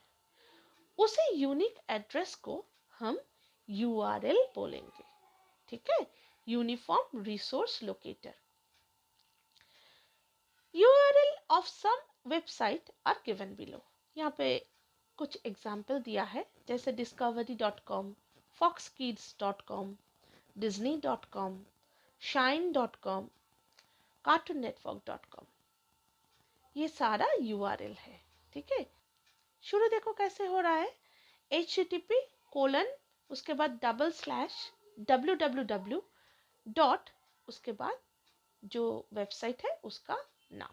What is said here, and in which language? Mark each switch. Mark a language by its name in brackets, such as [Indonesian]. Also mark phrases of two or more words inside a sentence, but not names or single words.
[Hindi] उसी [English] unique address [Hindi] को हम URL बोलेंगे। ठीक है, [English] Uniform Resource Locator. URL of some website are given below. [Hindi] यहाँ पे कुछ एग्जाम्पल दिया है, जैसे discovery.com, foxkids.com, disney.com, shine.com, cartoonnetwork.com, ये सारा URL है। ठीक है, शुरू देखो कैसे हो रहा है, http:// उसके बाद //www. उसके बाद जो वेबसाइट है उसका नाम।